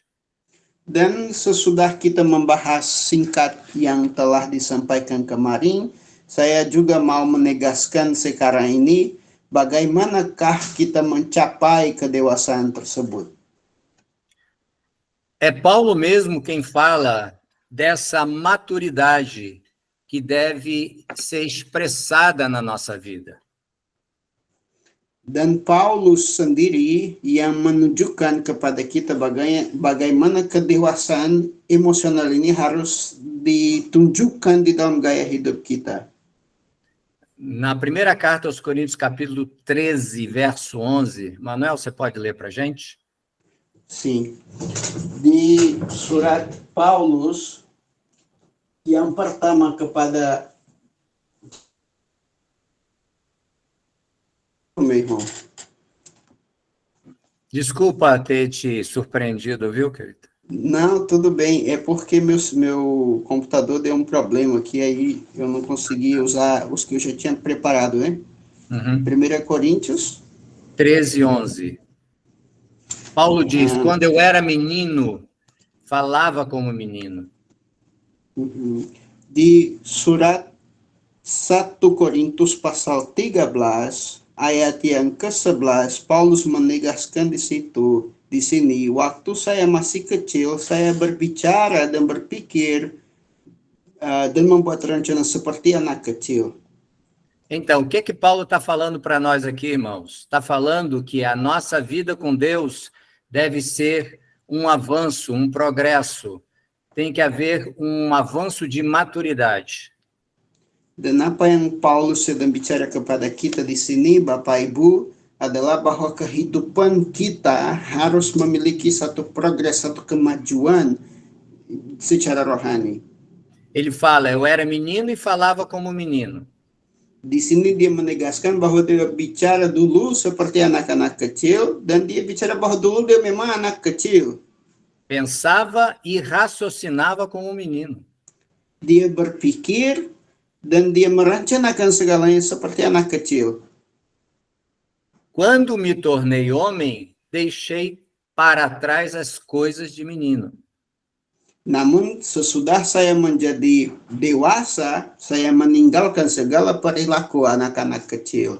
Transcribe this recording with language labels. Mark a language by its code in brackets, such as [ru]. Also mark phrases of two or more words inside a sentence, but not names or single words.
[id] Dan sesudah kita membahas singkat yang telah disampaikan kemarin, saya juga mau menegaskan sekarang ini bagaimanakah kita mencapai kedewasaan tersebut. [pt] É Paulo mesmo quem fala dessa maturidade que deve ser expressada na nossa vida. [id] Dan Paulus sendiri yang menunjukkan kepada kita bagaimana kedewasaan emosional ini harus ditunjukkan di dalam gaya hidup kita. [pt] Na primeira carta aos Coríntios, capítulo 13, verso 11, Manuel, você pode ler para a gente? Sim. [id] Di surat Paulus yang pertama kepada [pt] meu irmão. Desculpa ter te surpreendido, viu, querido? Não, tudo bem. É porque meu computador deu um problema aqui, aí eu não consegui usar os que eu já tinha preparado, né? 1 Coríntios 13, 11. Paulo diz, quando eu era menino, falava como menino. [id] Di surat 1 Korintus pasal 13, ayat yang ke-11, Paulus menegaskan di sini, waktu saya masih kecil, saya berbicara dan berpikir dan membuat rencana seperti anak kecil. [pt] Então, o que Paulo está falando para nós aqui, irmãos? Está falando que a nossa vida com Deus deve ser um avanço, um progresso. Tem que haver um avanço de maturidade. [id] Dan apa yang Paulus sedang bicara kepada kita di sini, Bapak Ibu, adalah bahwa kehidupan kita harus memiliki satu progres, satu kemajuan secara rohani. [pt] Ele fala, eu era menino e falava como menino. [id] Di sini dia menegaskan bahwa dia bicara dulu seperti anak-anak kecil, dan dia bicara bahwa dulu dia memang anak kecil. [pt] Pensava e raciocinava como um menino. [id] Dia berpikir dan dia merencanakan segalanya seperti anak kecil. [pt] Quando me tornei homem, deixei para trás as coisas de menino. [id] Namun sesudah saya menjadi dewasa, saya meninggalkan segala perilaku anak-anak kecil.